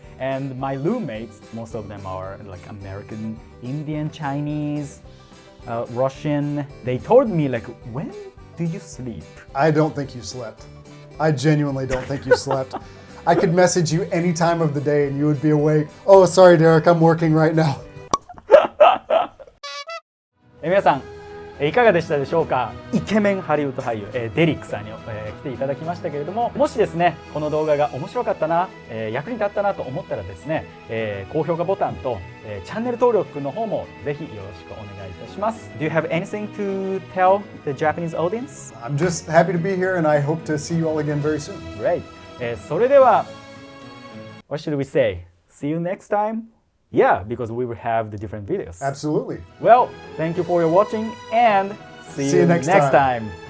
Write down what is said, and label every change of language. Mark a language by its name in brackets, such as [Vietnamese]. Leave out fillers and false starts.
[English] And my roommates, most of them are like American, Indian, Chinese, Russian. They told me like, when do you sleep? I don't think you slept. I genuinely don't think you slept. I could message you any time of the day and you would be awake. Oh, sorry, Derek, I'm working right now. [Japanese] 皆さん、いかがでしたでしょうか。イケメンハリウッド俳優、デリックさんに、来ていただきましたけれども、もしですねこの動画が面白かったな、役に立ったなと思ったらですね、高評価ボタンと、チャンネル登録の方もぜひよろしくお願いいたします。 [English] Do you have anything to tell the Japanese audience? I'm just happy to be here and I hope to see you all again very soon. Great. [Japanese] それでは [English] What should we say? See you next time? Yeah, because we will have the different videos. Absolutely. Well, thank you for your watching and see you next time.